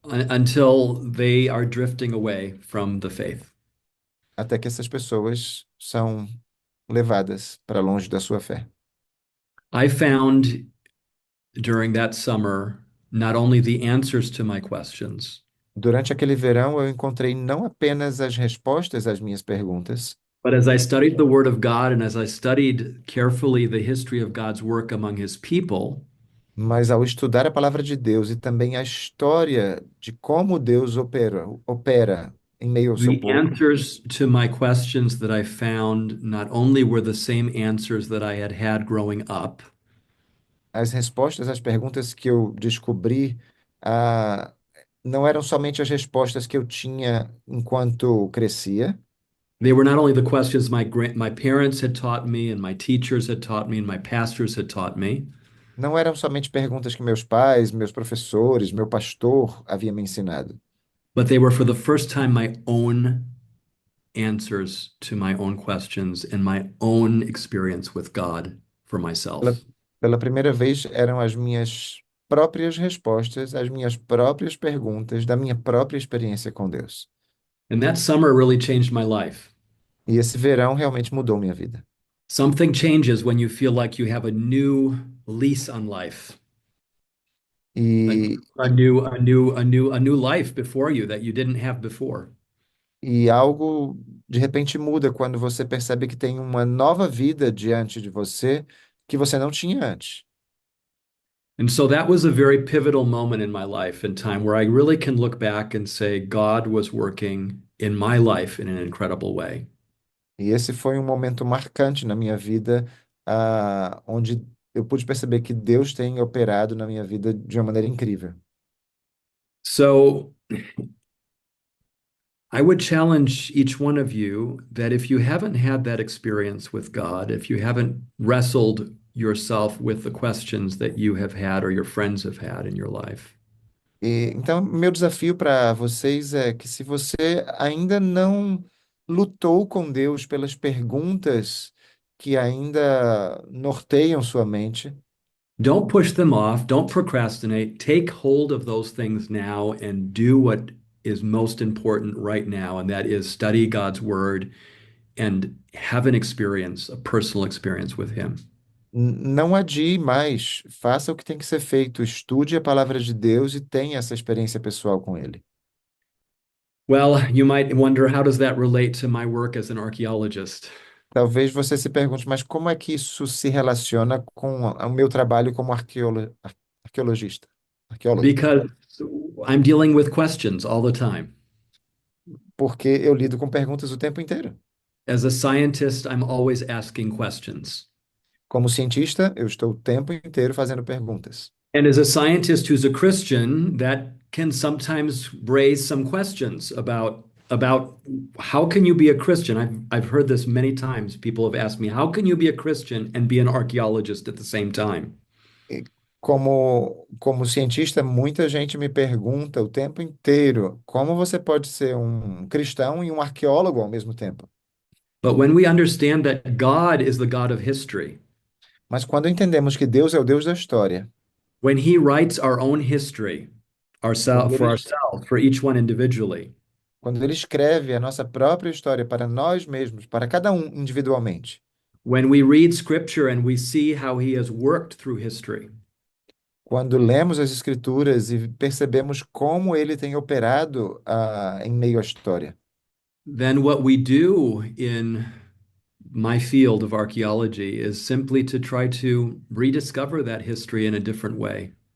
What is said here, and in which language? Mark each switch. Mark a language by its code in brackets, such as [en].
[en] until they are drifting away from the faith. [pt] até que essas pessoas são levadas para longe da sua fé. [en] I found during that summer not only the answers to my questions, [pt] Durante aquele verão, eu encontrei não apenas as respostas às minhas perguntas, [en] but as I studied the Word of God and as I studied carefully the history of God's work among His people, [pt] mas ao estudar a palavra de Deus e também a história de como Deus opera em meio ao seu [en] the [pt] povo, [en] answers to my questions that I found not only were the same answers that I had had growing up, [pt] as respostas às perguntas que eu descobri, ah, não eram somente as respostas que eu tinha enquanto crescia, [en] they were not only the questions my parents had taught me and my teachers had taught me and my pastors had taught me, [pt] não eram somente perguntas que meus pais, meus professores, meu pastor havia me ensinado, [en] but they were for the first time my own answers to my own questions and my own experience with God for [pt] pela, [en] myself. [pt] pela primeira vez eram as minhas próprias respostas às minhas próprias perguntas da minha própria experiência com Deus. [en] And that summer really changed my life. [pt] E esse verão realmente mudou minha vida. [en] Something changes when you feel like you have a new lease on life, [pt] E, [en] a new life before you that you didn't have before. [pt] e algo de repente muda quando você percebe que tem uma nova vida diante de você que você não tinha antes. [en] And so that was a very pivotal moment in my life and time where I really can look back and say God was working in my life in an incredible way. [pt] E esse foi um momento marcante na minha vida, onde eu pude perceber que Deus tem operado na minha vida de uma maneira incrível. [en] So I would challenge each one of you that if you haven't had that experience with God, if you haven't wrestled yourself with the questions that you have had or your friends have had in your life, [pt] Então, meu desafio para vocês é que se você ainda não lutou com Deus pelas perguntas que ainda norteiam sua mente, [en] don't push them off, don't procrastinate. Take hold of those things now and do what is most important right now, and that is study God's word and have an experience, a personal experience with Him. [pt] não adie mais, faça o que tem que ser feito, estude a palavra de Deus e tenha essa experiência pessoal com Ele. [en] Well, you might wonder, how does that relate to my work as an archaeologist? [pt] Talvez você se pergunte, mas como é que isso se relaciona com o meu trabalho como arqueologista? Arqueólogo? [en] Because I'm dealing with questions all the time. [pt] Porque eu lido com perguntas o tempo inteiro. [en] As a scientist, I'm always asking questions. [pt] Como cientista, eu estou o tempo inteiro fazendo perguntas. [en] And as a scientist who's a Christian, that can sometimes raise some questions about how can you be a Christian? I've heard this many times. People have asked me, how can you be a Christian and be an archaeologist at the same time? [pt] E como cientista, muita gente me pergunta o tempo inteiro como você pode ser um cristão e um arqueólogo ao mesmo tempo. [en] But when we understand that God is the God of history, [pt] Mas quando entendemos que Deus é o Deus da história, [en] when He writes our own history, [pt] quando [en] for [pt] ele, [en] ourselves, for each one individually, [pt] quando ele escreve a nossa própria história para nós mesmos, para cada um individualmente, [en] when we read Scripture and we see how He has worked through history, [pt] quando lemos as Escrituras e percebemos como ele tem operado em meio à história, [en] then what we do in my field of archaeology is simply to try to rediscover that history in a different way.